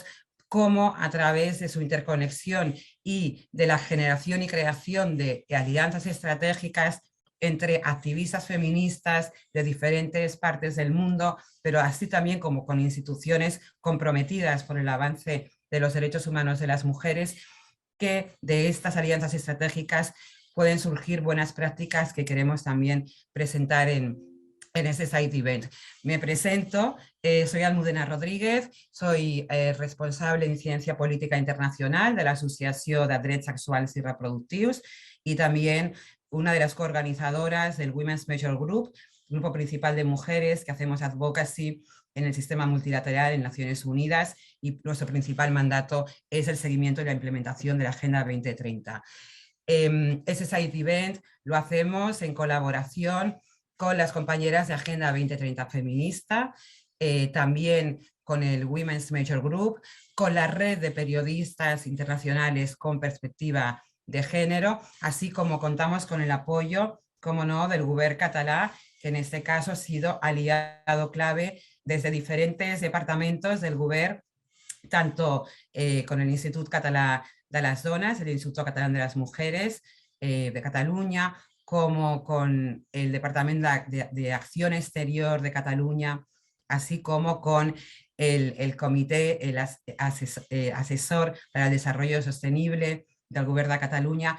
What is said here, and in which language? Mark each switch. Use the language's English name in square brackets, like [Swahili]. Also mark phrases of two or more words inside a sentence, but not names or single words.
[Spanish] como a través de su interconexión y de la generación y creación de alianzas estratégicas entre activistas feministas de diferentes partes del mundo, pero así también como con instituciones comprometidas por el avance de los derechos humanos de las mujeres, que de estas alianzas estratégicas pueden surgir buenas prácticas que queremos también presentar en este [English] side event. [Spanish] Me presento, soy Almudena Rodríguez, soy responsable en Ciencia Política Internacional de la Asociació de Drets Sexuals i Reproductius y también una de las coorganizadoras del Women's Major Group, grupo principal de mujeres que hacemos advocacy en el sistema multilateral en Naciones Unidas, y nuestro principal mandato es el seguimiento y la implementación de la Agenda 2030. Ese [English] side event [Spanish] lo hacemos en colaboración con las compañeras de Agenda 2030 Feminista, también con el Women's Major Group, con la red de periodistas internacionales con perspectiva de género, así como contamos con el apoyo, como no, del Govern català, que en este caso ha sido aliado clave desde diferentes departamentos del Govern, tanto con el Institut Català de las Dones, el Instituto Catalán de las Mujeres de Cataluña, como con el Departamento de Acción Exterior de Cataluña, así como con el Comité Asesor para el Desarrollo Sostenible del Govern de Cataluña.